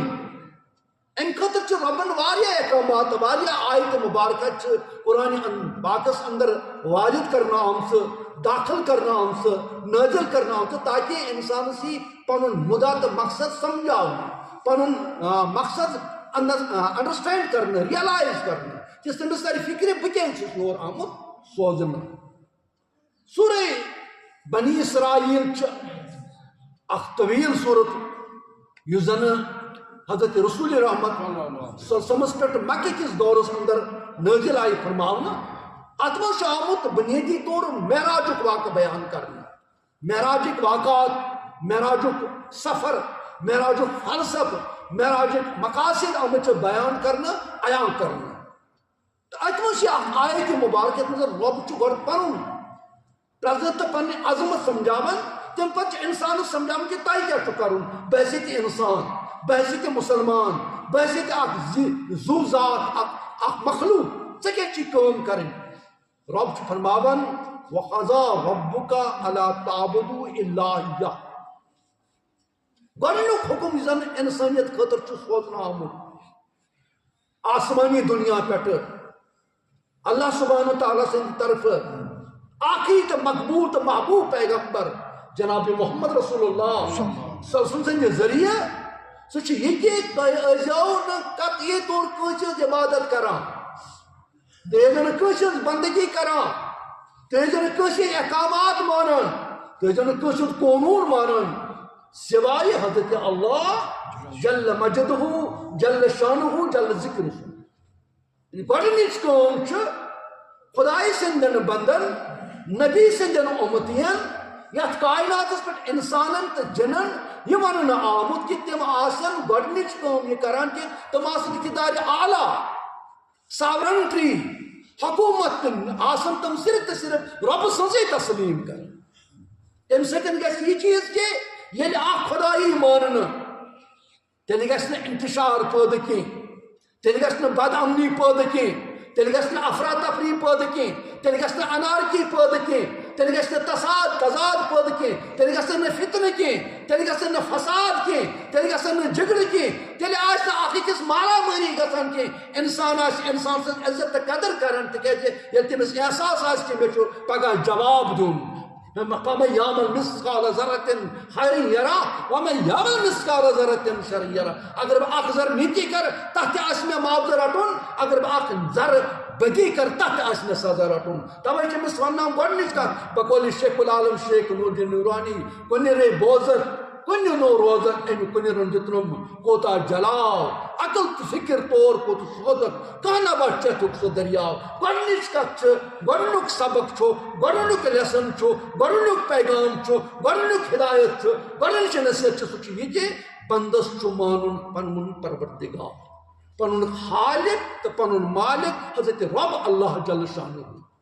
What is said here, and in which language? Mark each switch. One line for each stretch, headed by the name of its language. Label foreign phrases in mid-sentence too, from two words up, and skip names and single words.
Kashmiri: امہِ خٲطرٕ چھِ رۄبن واریاہ احکامات، واریاہ آیت مبارکہ چھِ قرآن پاکس اندر وارد کرنہٕ آمژٕ، داخل کرنہٕ آمژٕ، نٲزل کرنہٕ آمژٕ، تاکہ انسانس یی پنُن مُدعا تہٕ مقصد سمجھاونہٕ، پنُن مقصد انڈرسٹینڈ کرنہٕ، ریئلائز کرنہٕ، کہ تٔمِس ترِ فکرِ بہٕ کیٛازِ چھُس یور آمُت سوزنہٕ۔ سورہ بنی اسرائیل چھِ اکھ طویل صورت یُس زن حضرت رسول رحمت
Arabic: صلی اللہ علیہ وسلم
Kashmiri: پہ مکہ کس دورس اندر نازل آئی فرماؤنا ات مز آمت بنیادی طور معراجک واقع بیان کرنا معراجک واقعات معراجک سفر معراجک فلسفہ معراجک مقاصد آمت بیان کرنا عیان کرنا ات مز آیت مبارک مز رب گۄڈٕ پنُن پرزنت پنہ عظمت سمجھاون تم پتہ انسان سمجھاون کہ تہ کیا چھُ کرُن بحثیت انسان بحثیت مسلمان بحثیت اخ زو ذات اخ مخلوق ژے کیا چھی کٲم کرٕنۍ رب چھُ فرماون
Arabic: وقضا ربک الا تعبدوا الا اياه
Kashmiri: گۄڈنیُک حکم یُس زن انسانیت خٲطرٕ چھُ سوزنہٕ آمُت آسمانی دنیا پٮ۪ٹھٕ اللہ سبحانہ تعالیٰ سٕنٛدِ طرفہٕ آخری تو مقبول تو محبوب پیغمبر جناب محمد رسول اللہ
Arabic: صلی اللہ علیہ وسلم
Kashmiri: ذریعہ سہ یہ قطعی طور کٲنٛسہِ عبادت کران تُہۍ ٲسِو نہٕ کٲنٛسہِ بندگی کران تُہۍ ٲسِو نہٕ کٲنٛسہِ احکامات مانان تُہۍ ٲسِو نہٕ کٲنٛسہِ ہُنٛد قونوٗن مانان سوائے حضرت اللہ
Arabic: جل مجدہ جل شانہ جل
Kashmiri: ذکرہ گۄڈنِچ کٲم چھِ خداے سٕنٛدٮ۪ن بندن نبی سندین امتین یت کائناتس پہ انسانن تو جنن یہ ون آمت کہ تم آسن گۄڈنِچ کٲم یہ کران کہ تم آسن اقتدار اعلی ساورنٹری حکومت آسن تم صرف تو صرف رب سنزے تسلیم کر ام سکن گژھِ یہ چیز کہ ییٚلہِ اکھ خدایی ماننہٕ تیٚلہِ گژھِ نہٕ انتشار پٲدٕ کینٛہہ تیٚلہِ گژھِ نہٕ بد امنی پٲدٕ کینٛہہ تیٚلہِ گژھِ نہٕ افراتفری پٲدٕ کینٛہہ تیٚلہِ گژھِ نہٕ انارکی پٲدٕ کینٛہہ تیٚلہِ گژھِ نہٕ تضاد پٲدٕ کینٛہہ تیٚلہِ گژھن نہٕ فتنہٕ کینٛہہ تیٚلہِ گژھن نہٕ فساد کینٛہہ تیٚلہِ گژھن نہٕ جھگڑٕ کینٛہہ تیٚلہِ آسہِ نہٕ اکھ أکِس مارا مٲری گژھان کینٛہہ انسان آسہِ انسان سٕنٛز عزت تہٕ قدر کران تِکیٛازِ ییٚلہِ تٔمِس احساس آسہِ کہ مےٚ چھُ پگاہ جواب دیُن
Arabic: فمن يعمل مثقال ذرة خيرا يره ومن يعمل مثقال ذرة شرا يره
Kashmiri: اگر بہ اکھ ذر نیکی کر تتھ تہ آسہِ مےٚ معاوضہ رٹُن اگر بہ اکھ ذر بدی کر تتھ آسہِ مےٚ سزا رٹُن توے چھِ أمِس ونناو گۄڈنِچ کتھ بقول شیخ العالم شیخ نور الدین نورانی کُنہِ رے بوزر کُنہِ نو روزن امہِ کُنہِ رن دِتنُم کوتاہ جلاو عقل تہٕ فکر طور کوٚت سوزکھ کانٛہہ نبا چیٚتھُکھ سُہ دٔریاو گۄڈنِچ کتھ چھِ گۄڈنیُک سبق چھُ گۄڈنیُک لیسن چھُ گۄڈنیُک پیغام چھُ گۄڈنیُک ہدایت چھُ گۄڈنِچ نصیحت چھِ سُہ چھُ یہِ کہِ بندس چھُ مانُن پنُن پروردگار پنُن خالق تہٕ پنُن مالک حضرت رب اللہ
Arabic: جل شانہ